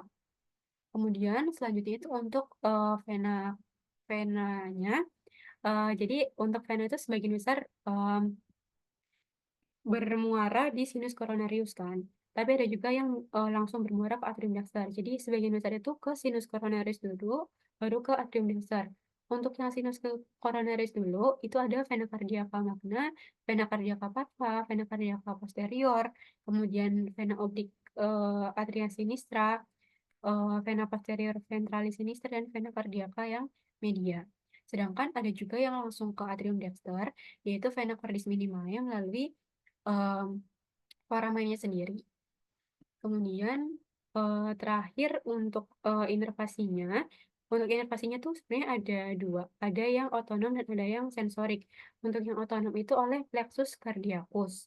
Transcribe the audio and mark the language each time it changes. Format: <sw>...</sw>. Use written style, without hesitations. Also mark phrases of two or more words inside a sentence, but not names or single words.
<id>Kemudian selanjutnya itu untuk, venanya, jadi untuk vena itu sebagian besar, bermuara di sinus coronarius kan, tapi ada juga yang, langsung bermuara ke atrium daksar. Jadi sebagian besar itu ke sinus coronarius dulu, baru ke atrium daksar. Untuk yang sinus ke coronaris dulu, itu ada vena cardiaca magna, vena cardiaca cava, vena cardiaca posterior, kemudian vena oblik, atria sinistra, vena posterior ventralis sinistra, dan vena cardiaca yang media. Sedangkan ada juga yang langsung ke atrium daksar, yaitu vena cordis minima yang melalui, mmm, foramennya sendiri. Kemudian, terakhir untuk inervasinya tuh sebenarnya ada 2, ada yang otonom dan ada yang sensorik. Untuk yang otonom itu oleh plexus cardiacus.</id>